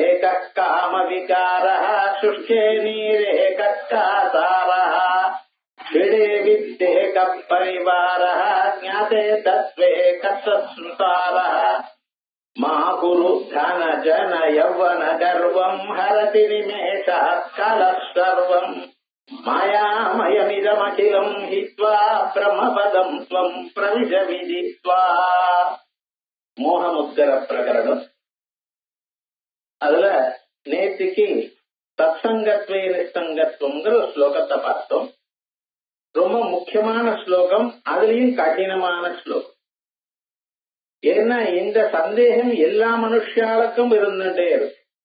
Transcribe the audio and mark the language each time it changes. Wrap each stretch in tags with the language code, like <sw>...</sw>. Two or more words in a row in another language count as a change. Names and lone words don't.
<sa>कः कामविकारः शुष्के नीरे कः कासारः क्षीणे विद्ये कः परिवारः ज्ञाते तत्त्वे कः संसारः मा कुरु धन जन यौवन गर्वं हरति निमेषः कालः सर्वम् मायामयमिदमखिलं हित्वा ब्रह्मपदं त्वं प्रविश विदित्वा।</sa> <ta>மோகமுத்கர பிரகரணம். அதுல நேத்திக்கு தத்சங்கத்வே நிஸ்சங்கத்வங்கிற ஒரு ஸ்லோகத்தை பார்த்தோம். ரொம்ப முக்கியமான ஸ்லோகம், அதுலயும் கடினமான ஸ்லோகம். ஏன்னா இந்த சந்தேகம் எல்லா மனுஷாளுக்கும் இருந்துட்டே இருக்கு.</ta>